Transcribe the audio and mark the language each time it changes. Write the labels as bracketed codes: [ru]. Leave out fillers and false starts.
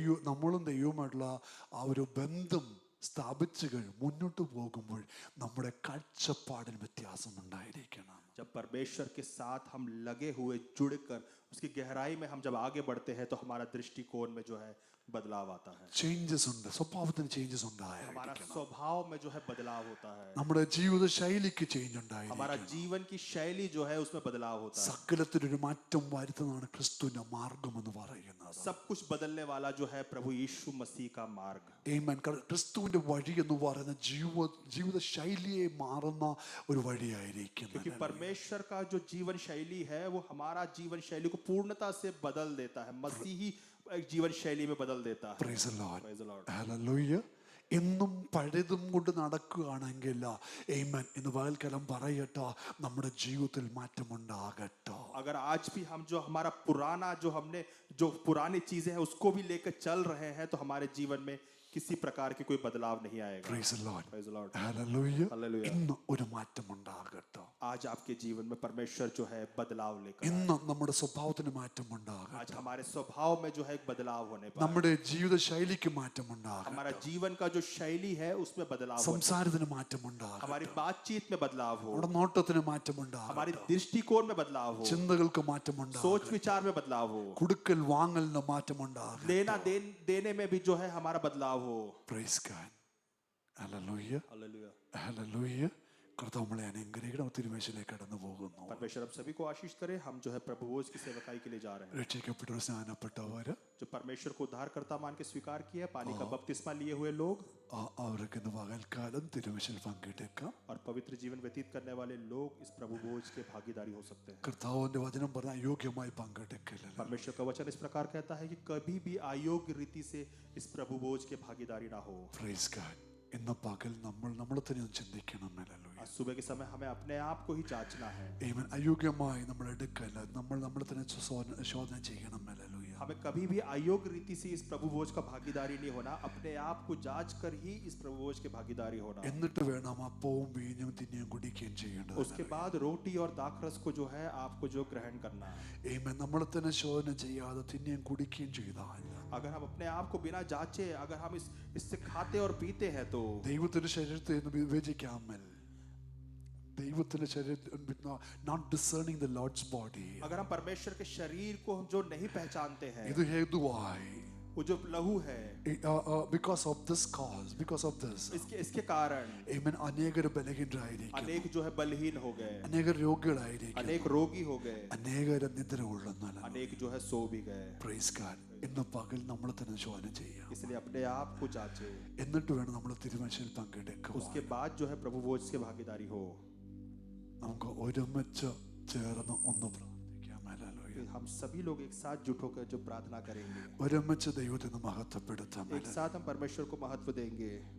[ml] നമ്മളും ദൈവവുമായിട്ടുള്ള ആ ഒരു ബന്ധം സ്ഥാപിച്ചു കഴിഞ്ഞ് മുന്നോട്ട് പോകുമ്പോൾ നമ്മുടെ കാഴ്ചപ്പാടിന് വ്യത്യാസം ഉണ്ടായിരിക്കണം. [hi] जब परमेश्वर के साथ हम लगे हुए जुड़कर उसकी गहराई में हम जब आगे बढ़ते हैं तो हमारा दृष्टिकोण में जो है बदलाव आता है। [ml] ചേഞ്ചസ് ഉണ്ട്, സ്വഭാവത്തിന് ചേഞ്ചസ് [hi] हमारा [ml] ഉണ്ടായിരിക്കണം. [hi] स्वभाव में जो है बदलाव होता है। [ml] നമ്മുടെ ജീവിത ശൈലിക്ക് ചേഞ്ച് [hi] हमारा [ml] ഉണ്ടായിരിക്കണം. [hi] जीवन की शैली जो है उसमें बदलाव होता है। [ml] സകലത്തിനൊരു മാറ്റം വരുത്തുന്നതാണ് ക്രിസ്തുവിന്റെ മാർഗം എന്ന് പറയുന്നത്. [hi] सब कुछ बदलने वाला जो है प्रभु यीशु मसीह का मार्ग। [en] ആമേൻ. [ml] ക്രിസ്തുവിന്റെ വഴി എന്ന് പറയുന്ന ജീവിത ശൈലിയെ മാറുന്ന ഒരു വഴിയായിരിക്കും. [hi] क्योंकि परमेश्वर का जो जीवन शैली है वो हमारा जीवन शैली को पूर्णता से बदल देता है, मसीही जीवन शैली में बदल देता है। [en] Praise the Lord. Praise the Lord. Hallelujah. [ml] എന്നും പഴയതും കൊണ്ട് നടക്കുകയാണെങ്കിൽ ആമേൻ ഇന്ന് പകൽക്കാലം പറയട്ടോ, നമ്മുടെ ജീവിതത്തിൽ മാറ്റമുണ്ടാകട്ടോ. [hi] अगर आज भी हम जो हमारा पुराना जो पुरानी चीजें हैं उसको भी लेकर चल रहे हैं तो हमारे जीवन में किसी प्रकार की कोई बदलाव नहीं आएगा। [en] Praise the Lord. Praise the Lord. Hallelujah. Hallelujah. [ml] ഇന്ന് ഒരു മാറ്റമുണ്ടാകട്ടോ. [hi] आज आपके जीवन में परमेश्वर जो है बदलाव लेकर [ml] ഇന്ന് നമ്മുടെ സ്വഭാവത്തിന് മാറ്റമുണ്ടാകട്ടെ. [hi] आज हमारे स्वभाव में जो है एक बदलाव होने पर [ml] നമ്മുടെ ജീവിത ശൈലിക്ക് മാറ്റമുണ്ടാകട്ടെ. [hi] हमारा जीवन का जो शैली है उसमें बदलाव होने, [ml] സംസാരത്തിന് മാറ്റമുണ്ടാകട്ടെ. [hi] हमारी बातचीत में बदलाव हो, [ml] നമ്മുടെ നോട്ടത്തിന് മാറ്റമുണ്ടാകട്ടെ. [hi] हमारी दृष्टिकोण में बदलाव हो, [ml] ചിന്തകൾക്ക് മാറ്റമുണ്ടാകട്ടെ. [hi] सोच विचार में बदलाव हो, [ml] കൊടുക്കൽ വാങ്ങലിന് മാറ്റമുണ്ടാകട്ടെ. [hi] लेना देने में भी जो है हमारा बदलाव हो। [en] Praise God. Hallelujah. हालेलुया। [ml] Hallelujah. കർത്താവ് നമ്മളെ അനുഗ്രഹിക്കണം. തിരുമേശയിലേക്ക് കടന്നു പോകുന്നു. [hi] परमेश्वर हम सभी को आशीष करे। हम जो है प्रभु भोज की सेवकाई के लिए जा रहे हैं। [ml] രക്ഷിക്കപ്പെട്ടവർ, സ്നാനപ്പെട്ടവര്, [hi] जो परमेश्वर को उद्धारकर्ता मान के स्वीकार किया है, पानी का बपतिस्मा लिए हुए लोग [ml] അവർക്ക് ഇന്ന് പകൽക്കാലം തിരുമേശയിൽ പങ്കെടുക്കാം. [hi] और पवित्र जीवन व्यतीत करने वाले लोग इस प्रभु भोज के भागीदारी हो सकते हैं। [ml] കർത്താവിന്റെ വചനം പറഞ്ഞാൽ അയോഗ്യമായി പങ്കെടുക്കില്ല. [hi] परमेश्वर का वचन इस प्रकार कहता है कि कभी भी अयोग्य रीति से इस प्रभु भोज के भागीदारी ना हो। [en] Praise God. [ml] ഇന്ന് പകൽ നമ്മളെ തന്നെ ഒന്ന് ചിന്തിക്കണം. [hi] आज सुबह के समय हमें अपने आप को ही जांचना है। [en] ആമേൻ. [ml] അയോഗ്യമായി നമ്മൾ എടുക്കല്ല, നമ്മളെ തന്നെ ശോധന ചെയ്യണം. [en] ഹല്ലേലൂയ. [hi] हमें कभी भी अयोग्य रीति से इस प्रभु भोज का भागीदारी नहीं होना, अपने आप को जांच कर ही इस प्रभु भोज के भागीदारी होना। [ml] എന്നിട്ട് വേണം അപ്പവും വീഞ്ഞും തിന്നുകയും കുടിക്കുകയും ചെയ്യേണ്ടത്. [hi] उसके बाद रोटी और दाखरस को जो है आपको जो ग्रहण करना है। [en] ആമേൻ. [ml] നമ്മളെ തന്നെ ശോധന ചെയ്യാതെ തിന്നുകയും കുടിക്കുകയും ചെയ്താൽ [hi] अगर हम अपने आप को बिना जांचे अगर हम इससे खाते और पीते हैं तो [ml] ദൈവത്തിന്റെ ശരീരത്തെ ഒന്ന് വിവേചിക്കാമൽ. ദൈവത്തിന്റെ ശരീരത്തിൽ [en] not discerning the Lord's body. [hi] अगर हम परमेश्वर के शरीर को हम जो नहीं पहचानते हैं, [ml] ഇത് ഹേതുവായി [hi] वो जो लहू है, [en] because of this cause, because of this, [hi] इसके कारण [ml] ആമേൻ, അനേകർ ബലഹീനരായിരിക്കും. [hi] अनेक जो है बलहीन हो गए, [ml] അനേകർ രോഗികളായിരിക്കും. [hi] अनेक रोगी हो गए, [ml] അനേകർ നിദ്ര കൊള്ളുന്നല്ല. [hi] अनेक जो है सो भी गए। [en] Praise God. [ml] ഇന്ന് പകൽ നമ്മൾ തന്നെ ശോധന ചെയ്യാം. [hi] इसलिए अपने आप को जांचे, [ml] എന്നിട്ട് വേണം നമ്മൾ തിരുമേശയിൽ പങ്കെടുക്കുക. [hi] उसके बाद जो है प्रभु भोज की भागीदारी हो। [ml] നമുക്ക് ഒരുമിച്ച് ചേർന്ന് ഒന്ന് പ്രാർത്ഥിക്കാം. [en] ഹല്ലേലൂയ. [hi] हम सभी लोग एक साथ जुट होकर जो प्रार्थना करेंगे, [ml] ഒരുമിച്ച് ദൈവത്തെ മഹത്വപ്പെടുത്താം. [hi] एक साथ हम परमेश्वर को महत्व देंगे।